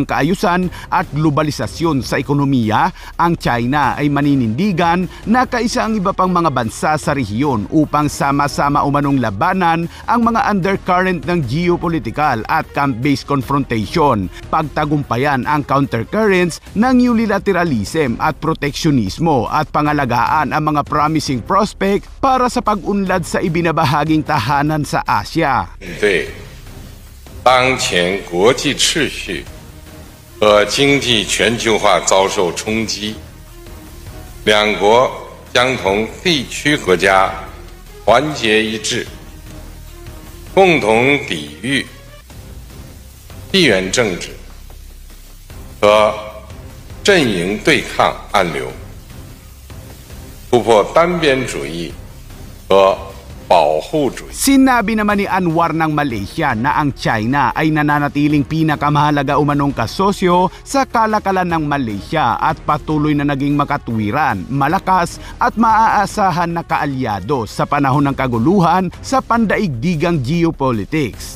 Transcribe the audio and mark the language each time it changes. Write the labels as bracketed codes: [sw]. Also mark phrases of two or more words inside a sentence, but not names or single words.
[tl] kaayusan at globalisasyon sa ekonomiya, ang China ay maninindigan na kaisa ang iba pang mga bansa sa rehiyon upang sama-sama umanong labanan ang mga undercurrent ng [en] geopolitical at camp-based confrontation, [tl] pagtagumpayan ang countercurrents ng unilateralism at proteksyunismo at pangalagaan ang mga [en] promising prospect [tl] para sa pag-unlad sa ibinabahagi tahanan sa Asia. [zh] 对当前国际秩序和经济全球化遭受冲击，两国将同地区国家团结一致，共同抵御地缘政治和阵营对抗暗流，突破单边主义和 [tl] Sinabi naman ni Anwar ng Malaysia na ang China ay nananatiling pinakamahalaga umanong kasosyo sa kalakalan ng Malaysia at patuloy na naging makatwiran, malakas at maaasahan na kaalyado sa panahon ng kaguluhan sa pandaigdigang geopolitics.